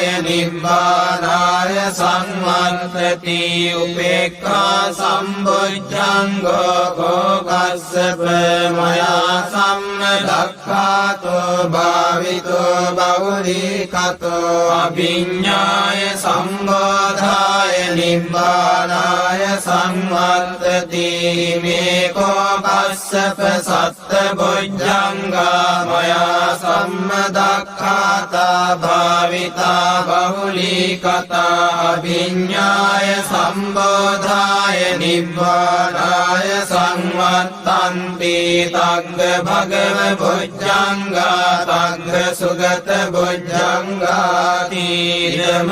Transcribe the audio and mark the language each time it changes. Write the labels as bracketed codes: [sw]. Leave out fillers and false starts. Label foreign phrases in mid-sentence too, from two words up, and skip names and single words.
[pi] නිබ්බානාය සංවත්තති උපේක්ඛා සම්බොජ්ජංගෝ කෝ කස්සප මයා සම්මදක්ඛාතෝ භාවිතෝ බෞලිකතෝ අභිඤ්ඤාය සම්බෝධාය නිබ්බානාය සංවත්තති මේකෝ කස්සප සත්ත බොජ්ජංගා මයා සම්මදක්ඛාතා භාවිතා බහුලීකතා අභිඤ්ඤාය සම්බෝධාය නිබ්බානාය සංවත්තන්ති තග්ග භගව බොජ්ජංගා තග්ග සුගත බොජ්ජංගාති ධම්ම